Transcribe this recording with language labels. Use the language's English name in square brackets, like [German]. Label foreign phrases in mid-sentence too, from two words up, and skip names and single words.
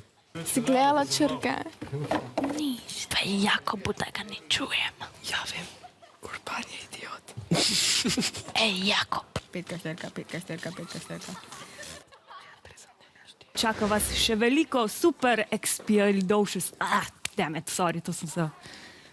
[Slovenian] Si gledala črke? Nič, pa je Jakobu, da ga ne čujem. Ja, vem. Urban je idiot. Ej, Jakob. 5, 4. Čaka vas še veliko [English] super expialidocious... Damn it, sorry, [Slovenian] to sem se...